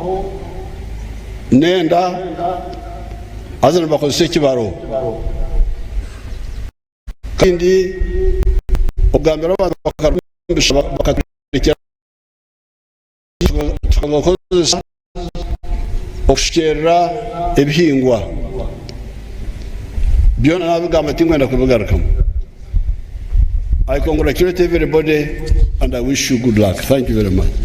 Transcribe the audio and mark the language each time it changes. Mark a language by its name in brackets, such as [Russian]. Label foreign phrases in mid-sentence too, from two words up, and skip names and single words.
[Nyankole] nenda azana bakozese kibaro kandi ogambira abantu bakarekera tukabakozesa okushikera ebihingwa byona nabigamba tingwenda kubigarukamu. [English] I congratulate everybody and I wish you good luck. Thank you very much.